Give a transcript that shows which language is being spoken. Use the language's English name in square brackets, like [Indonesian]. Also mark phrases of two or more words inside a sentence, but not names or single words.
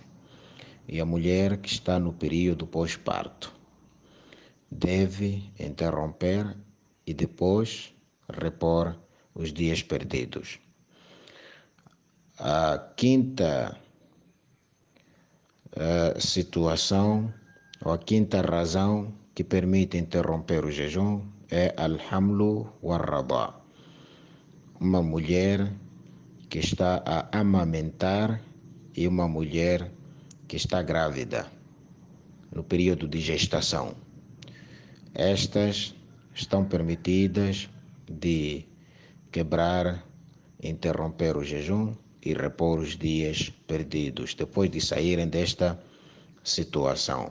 [Portuguese] E a mulher que está no período pós-parto deve interromper e depois repor os dias perdidos. A quinta situação, ou a quinta razão que permite interromper o jejum é [Arabic] الحمل والرضاع. [Portuguese] Uma mulher que está a amamentar e uma mulher que está grávida no período de gestação. Estas estão permitidas de quebrar, interromper o jejum e repor os dias perdidos depois de saírem desta situação.